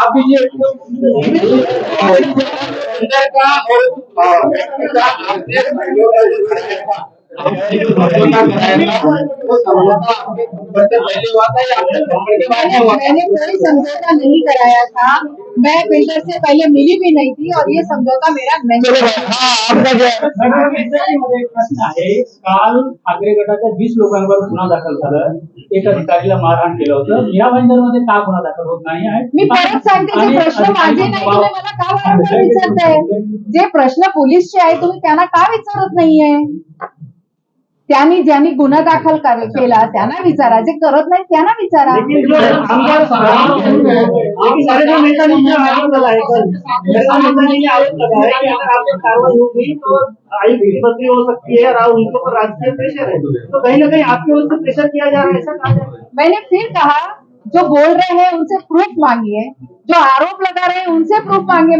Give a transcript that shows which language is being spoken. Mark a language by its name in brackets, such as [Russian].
[Hindi] आप कीजिए अंदर का मैंने कोई समझौता नहीं कराया था, मैं बिल्डर से पहले मिली भी नहीं थी और ये समझौता मेरा नहीं है। [Marathi] मध्ये एक प्रश्न आहे, काल ठाकरे गटाच्या 20 लोकांवर गुन्हा दाखल झाला, एक अधिकारीला मारहाण केलं होतं, या भाईंदरमध्ये का गुन्हा दाखल होत नाही आहे? मी परत सांगते जे प्रश्न माझे नाही तुम्ही मला का वारंवार विचारताय? जे प्रश्न पोलीसचे आहे तुम्ही त्यांना का विचारत नाहीये? त्यांनी ज्यांनी गुन्हा दाखल केला त्यांना विचारा, जे करत नाही त्यांना विचारा। [Hindi] लेकिन जो आमदार आप सारे जो नेता ने आरोप लगाए कल, नेता ने आरोप लगाया कि अगर आप पर कार्रवाई होगी तो आयुक्त की बदली हो सकती है और उनके ऊपर राजकीय प्रेशर है, तो कहीं ना कहीं आपके ओर से प्रेशर किया जा रहा है, ऐसा कहा जा रहा है। मैंने फिर कहा जो बोल रहे हैं उनसे प्रूफ मांगिए, जो आरोप लगा रहे हैं उनसे प्रूफ मांगिए।